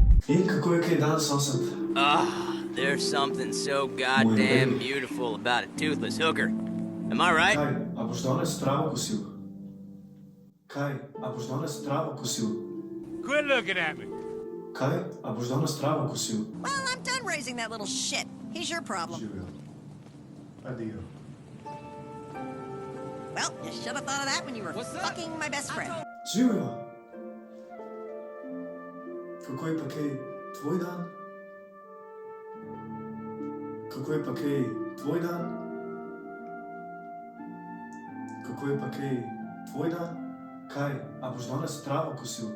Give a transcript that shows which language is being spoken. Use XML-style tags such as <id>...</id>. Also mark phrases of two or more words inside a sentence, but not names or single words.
<sl>In kako je kaj danes sosed?</sl> <en>There's something so goddamn beautiful about a toothless hooker. Am I right?</en> <sl>Kaj, a boš danes travo kosil? Kaj, a boš danes travo kosil?</sl> <en>Quit looking at me.</en> <sl>Kaj, a boš danes travo kosil?</sl> <en>Well, I'm done raising that little shit. He's your problem.</en> <sl>Živjo. Adijo.</sl> <en>Well, you should have thought of that when you were fucking my best friend.</en> <sl>Živjo. Kako je pa kaj tvoj dan? Kako je pa kaj tvoj dan? Kako je pa kaj tvoj dan? Kaj, a boš danes travo kosil?</sl>